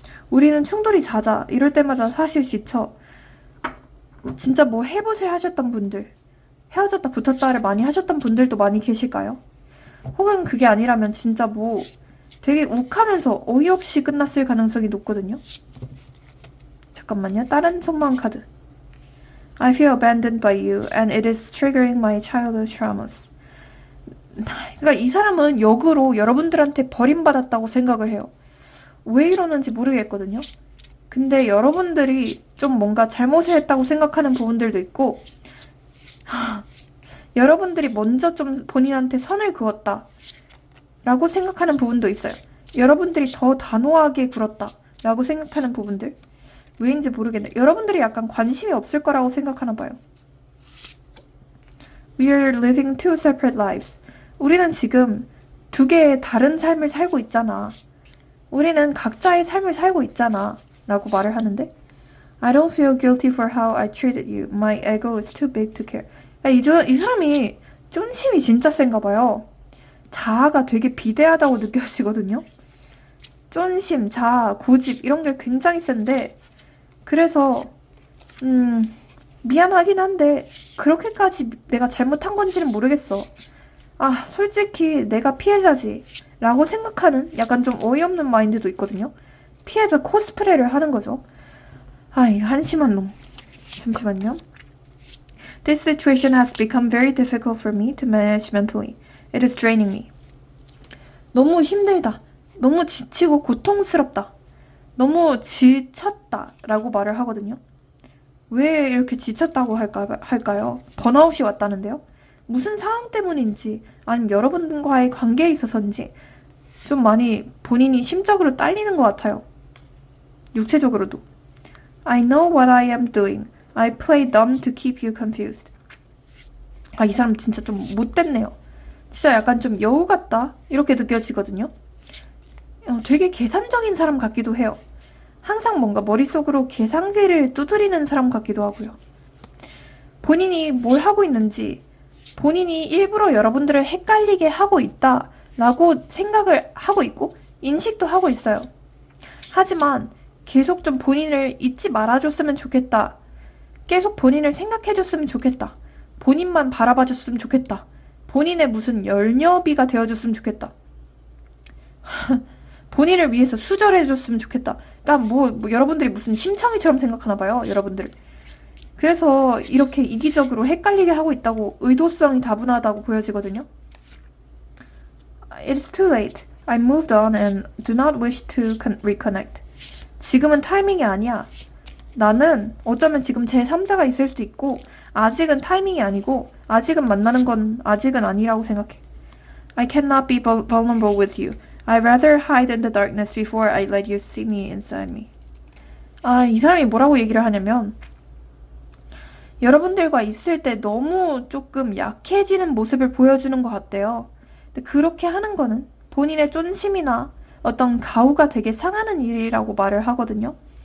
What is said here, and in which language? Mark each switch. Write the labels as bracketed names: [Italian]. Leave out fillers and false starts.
[Korean] 우리는 충돌이 잦아. 이럴 때마다 사실 지쳐. 진짜 뭐 해봇을 하셨던 분들, 헤어졌다 붙었다를 많이 하셨던 분들도 많이 계실까요? 혹은 그게 아니라면 진짜 뭐 되게 욱하면서 어이없이 끝났을 가능성이 높거든요. 잠깐만요. 다른 소망 카드. [English] I feel abandoned by you and it is triggering my childhood traumas. [Korean] 그러니까 이 사람은 역으로 여러분들한테 버림받았다고 생각을 해요. 왜 이러는지 모르겠거든요. 근데 여러분들이 좀 뭔가 잘못을 했다고 생각하는 부분들도 있고 여러분들이 먼저 좀 본인한테 선을 그었다 라고 생각하는 부분도 있어요. 여러분들이 더 단호하게 굴었다 라고 생각하는 부분들. 왜인지 모르겠네. 여러분들이 약간 관심이 없을 거라고 생각하나 봐요. [English] We are living two separate lives. [Korean] 우리는 지금 두 개의 다른 삶을 살고 있잖아. 우리는 각자의 삶을 살고 있잖아 라고 말을 하는데 [English] I don't feel guilty for how I treated you. My ego is too big to care. [Korean] 이 사람이 쫀심이 진짜 센가 봐요. 자아가 되게 비대하다고 느껴지거든요. 쫀심, 자아, 고집 이런 게 굉장히 센데 그래서 미안하긴 한데 그렇게까지 내가 잘못한 건지는 모르겠어. 솔직히 내가 피해자지 라고 생각하는 약간 좀 어이없는 마인드도 있거든요. 피해자 코스프레를 하는 거죠. 이 한심한 놈. 잠시만요. [English] This situation has become very difficult for me to manage mentally. It is draining me. [Korean] 너무 힘들다. 너무 지치고 고통스럽다. 너무 지쳤다 라고 말을 하거든요. 왜 이렇게 지쳤다고 할까요? 번아웃이 왔다는데요. 무슨 상황 때문인지 아니면 여러분과의 관계에 있어서인지 좀 많이 본인이 심적으로 딸리는 것 같아요. 육체적으로도. [English] I know what I am doing. I play dumb to keep you confused. [Korean] 이 사람 진짜 좀 못됐네요. 진짜 약간 좀 여우 같다 이렇게 느껴지거든요. 되게 계산적인 사람 같기도 해요. 항상 뭔가 머릿속으로 계산기를 두드리는 사람 같기도 하고요. 본인이 뭘 하고 있는지 본인이 일부러 여러분들을 헷갈리게 하고 있다 라고 생각을 하고 있고 인식도 하고 있어요. 하지만 계속 좀 본인을 잊지 말아줬으면 좋겠다. 계속 본인을 생각해줬으면 좋겠다. 본인만 바라봐줬으면 좋겠다. 본인의 무슨 열녀비가 되어줬으면 좋겠다. 본인을 위해서 수절해줬으면 좋겠다. 그러니까 뭐 여러분들이 무슨 심청이처럼 생각하나 봐요. 여러분들. 그래서 이렇게 이기적으로 헷갈리게 하고 있다고 의도성이 다분하다고 보여지거든요. [English] It's too late. I moved on and do not wish to reconnect. [Korean] 지금은 타이밍이 아니야. 나는 어쩌면 지금 제3자가 있을 수도 있고 아직은 타이밍이 아니고 아직은 만나는 건 아직은 아니라고 생각해. [English] I cannot be vulnerable with you. I'd rather hide in the darkness before I let you see me inside me. [Korean] 이 사람이 뭐라고 얘기를 하냐면 여러분들과 있을 때 너무 조금 약해지는 모습을 보여주는 것 같대요. 근데 그렇게 하는 거는 본인의 쫀심이나 어떤 가오가 되게 상하는 일이라고 말을 하거든요.